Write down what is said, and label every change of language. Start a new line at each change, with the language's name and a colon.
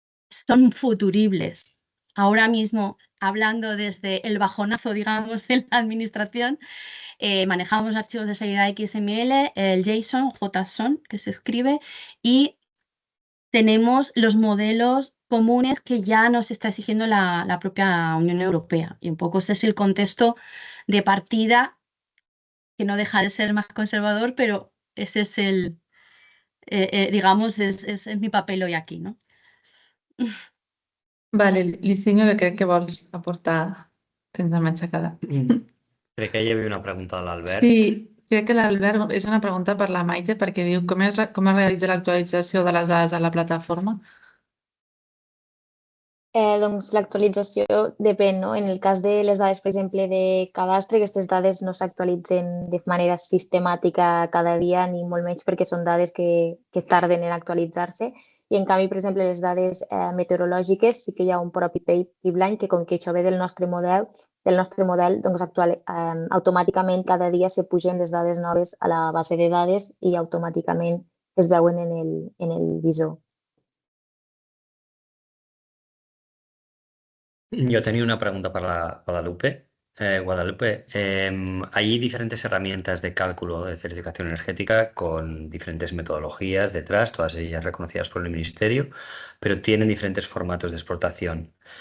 Spanish: son futuribles. Ahora mismo, hablando desde el bajonazo, digamos, de la administración, manejamos archivos de salida XML, el JSON que se escribe, y tenemos los modelos comunes que ya nos está exigiendo la propia Unión Europea. Y un poco ese es el contexto de partida, que no deja de ser más conservador, pero ese es el, digamos, es mi papel hoy aquí, ¿no?
Catalan: Vale, Licinio, que crec que vols aportar, tens la mà aixecada. Crec que hi havia una pregunta de l'Albert. Sí, crec que l'Albert és una pregunta per la Maite, perquè diu com es realitza l'actualització de les dades a la plataforma? Doncs l'actualització depèn, no? En el cas de les dades, per exemple, de cadastre, aquestes dades no s'actualitzen de manera sistemàtica cada dia, ni molt menys perquè són dades que tarden en actualitzar-se. I en canvi, per exemple, les dades meteorològiques sí que hi ha un propi pipeline que, com que això ve del nostre model, doncs automàticament cada dia se pugen les dades noves a la base de dades i automàticament es veuen en el visor.
Spanish: Yo tenía una pregunta para Guadalupe. Guadalupe, hay diferentes herramientas de cálculo de certificación energética con diferentes metodologías detrás, todas ellas reconocidas por el Ministerio, pero tienen diferentes formatos de exportación.